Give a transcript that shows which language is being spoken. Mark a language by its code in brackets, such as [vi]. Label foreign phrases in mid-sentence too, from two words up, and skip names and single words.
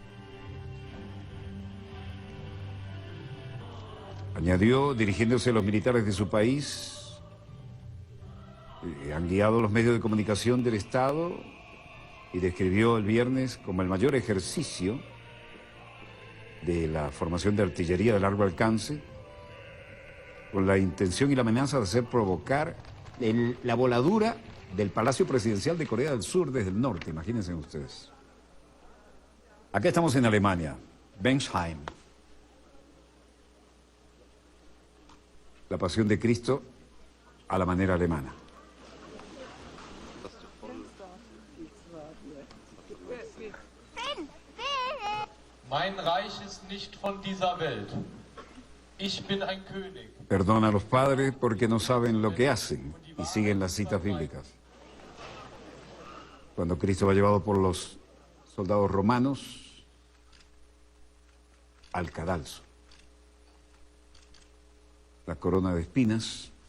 [es] Añadió, dirigiéndose a los militares de su país, han guiado los medios de comunicación del Estado y describió el viernes como el mayor ejercicio de la formación de artillería de largo alcance, con la intención y la amenaza de hacer provocar la voladura del Palacio Presidencial de Corea del Sur desde el norte, imagínense ustedes. Acá estamos en Alemania, Bensheim. La pasión de Cristo a la manera alemana. [de] Mein Reich ist nicht von dieser Welt. Ich bin ein König. [es] Perdona a los padres porque no saben lo que hacen y siguen las citas bíblicas. Cuando Cristo va llevado por los soldados romanos al cadalso. La corona de espinas.